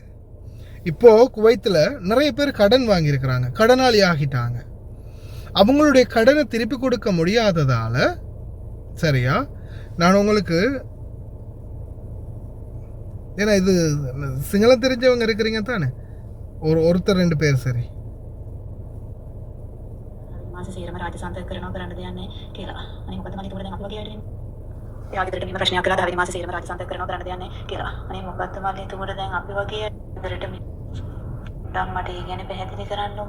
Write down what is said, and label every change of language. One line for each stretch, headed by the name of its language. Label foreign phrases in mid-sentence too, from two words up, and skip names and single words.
Tamil: இப்போது குவைத்தில் நிறைய பேர் கடன் வாங்கியிருக்கிறாங்க, கடனாளி ஆகிட்டாங்க. அவங்களுடைய கடனை திருப்பி கொடுக்க முடியாததால், சரியா, நான் உங்களுக்கு, ஏன்னா இது சிங்களம் தெரிஞ்சவங்க இருக்கிறீங்க தானே, ஒருத்தர் 2 பேர், சரி,
Sinhala: සේරම රාජසන්තක කරනවා කරන්න දෙන්නේ කියලා. අනේ මොකද මම ඒක දැන් අපි වගේ අයට යාගෙදරට මේ ප්‍රශ්නයක් කළා දහවෙනි මාසේ සේරම රාජසන්තක කරනවා කරන්න දෙන්නේ කියලා. අනේ මොකද්ද මම එතකොට දැන් අපි වගේ අයටට මේ මට ඒ ගැන පැහැදිලි කරන්නකො.